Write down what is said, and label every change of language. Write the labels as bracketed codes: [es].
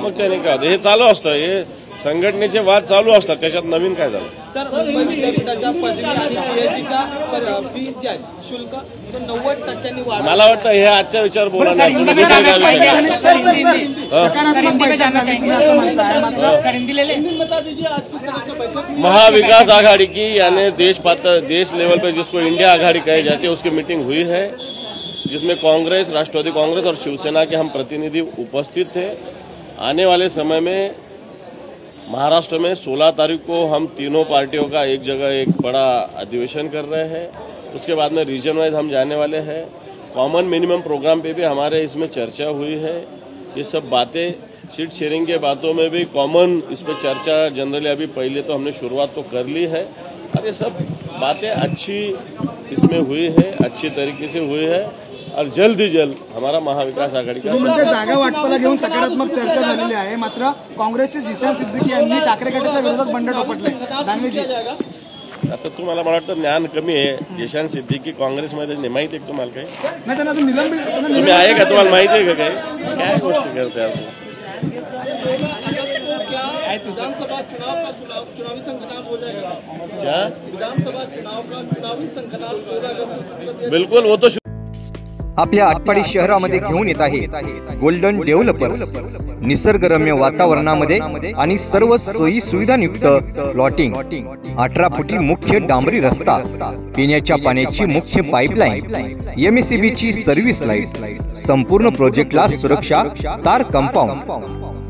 [mr] मग त्याने काय हे चालू असतं, हे संघटनेचे वाद चालू असतात, त्याच्यात नवीन काय झालं? सर, मुंबई विद्यापीठाच्या पदवी आणि पीएचडीच्या फीस जे आहे शुल्क 90% वाढ. मला वाटतं हे आजच्या विचार बोला नाही. [hi] महाविकास आघाड़ी की यानी देश लेवल पे जिसको इंडिया आघाड़ी कही जाती है उसकी मीटिंग हुई है, जिसमें कांग्रेस, राष्ट्रवादी कांग्रेस और शिवसेना के हम प्रतिनिधि उपस्थित थे. आने वाले समय में महाराष्ट्र में 16 तारीख को हम तीनों पार्टियों का एक जगह एक बड़ा अधिवेशन कर रहे हैं. उसके बाद में रीजन वाइज हम जाने वाले हैं. कॉमन मिनिमम प्रोग्राम पे भी हमारे इसमें चर्चा हुई है. ये सब बातें सीट शेयरिंग के बातों में भी कॉमन इस पर चर्चा जनरली अभी पहले तो हमने शुरुआत तो कर ली है और ये सब बातें अच्छी इसमें हुई है, अच्छी तरीके से हुई है और जल्द ही जल्द हमारा महाविकास आघाड़ी का [mr] जागा वाटपाला घेऊन सकारात्मक चर्चा झालेली आहे. मात्र काँग्रेसचे जिशान सिद्दीकी यांनी ठाकरे गटाच्या विरोधात बंड टोपटले. दानवेजी आता तुम्हाला मला वाटतं ज्ञान कमी आहे. जेशान सिद्दीकी काँग्रेसमध्ये माहिती आहे तुम्हाला काही? नाही, त्यांना आता निलंबित तुम्ही आहे का, तुम्हाला माहिती आहे का काही? काय गोष्टी करते आपण? [hi] क्या विधानसभा चुनाव का चुनावी संगठन हो जाएगा? क्या विधानसभा चुनाव का चुनावी संगठन 16 अगस्त बिल्कुल वो तो [mr] आपल्या आटपाडी शहरामध्ये घेऊन येत आहे गोल्डन डेव्हलपर्स. निसर्गरम्य वातावरणामध्ये आणि सर्व सोयी सुविधांयुक्त प्लॉटिंग, 18 फुटी मुख्य डांबरी रस्ता, पिण्याच्या पाण्याची मुख्य पाईपलाईन, MSCB ची सर्व्हिस लाईट, संपूर्ण प्रोजेक्टला सुरक्षा, तार कंपाऊंड.